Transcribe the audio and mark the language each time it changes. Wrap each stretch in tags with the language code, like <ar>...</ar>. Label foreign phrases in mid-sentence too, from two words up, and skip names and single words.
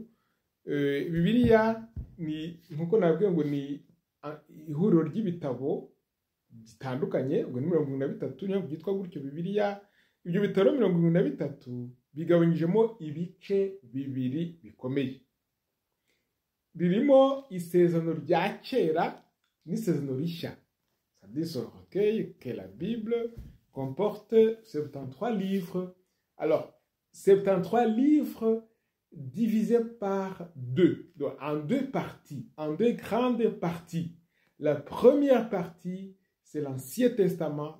<rw>Bibiliya ni nkuko nabwiye ngo ni ihuriro ry'ibitabo bitandukanye, ngo ni 73 niyo byitwa gutyo Bibiliya. Ibyo bitabo 73 bigabanyijemo ibice bibiri bikomeye. Birimo isezerano rya kera n'isezerano rishya.</rw> <fr>C'est-à-dire ce recueil que la Bible comporte 73 livres. Alors, 73 livres divisés par deux, donc en deux parties, en deux grandes parties. La première partie, c'est l'Ancien Testament.</fr>